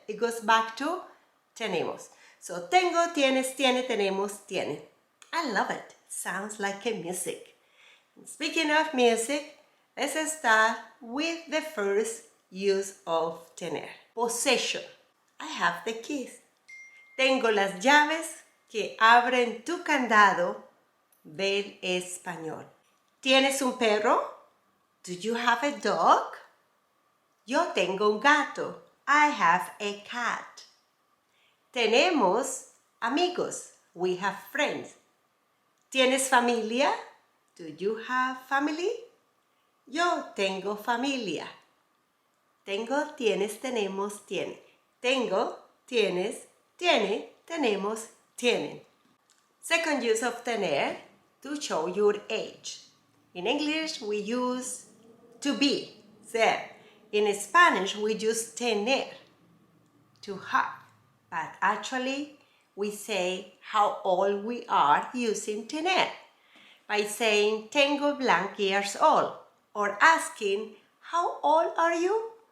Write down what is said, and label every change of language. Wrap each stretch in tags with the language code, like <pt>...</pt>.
<en>It goes back to tenemos. So, tengo, tienes, tiene, tenemos, tiene. I love it. Sounds like a music. And speaking of music, let's start with the first use of tener. Possession. I have the keys.</en> <es>Tengo las llaves que abren tu candado del español. ¿Tienes un perro?</es> <en>Do you have a dog?</en> <es>Yo tengo un gato.</es> <en>I have a cat.</en> <es>Tenemos amigos.</es> <en>We have friends.</en> <es>¿Tienes familia?</es> <en>Do you have family?</en> <es>Yo tengo familia. Tengo, tienes, tenemos, tiene. Tengo, tienes, tiene, tenemos, tienen.</es> <en>Second use of tener, to show your age. In English, we use to be, ser. In Spanish, we use tener, to have. But actually, we say how old we are using tener by saying tengo blank years old or asking how old are you?</en>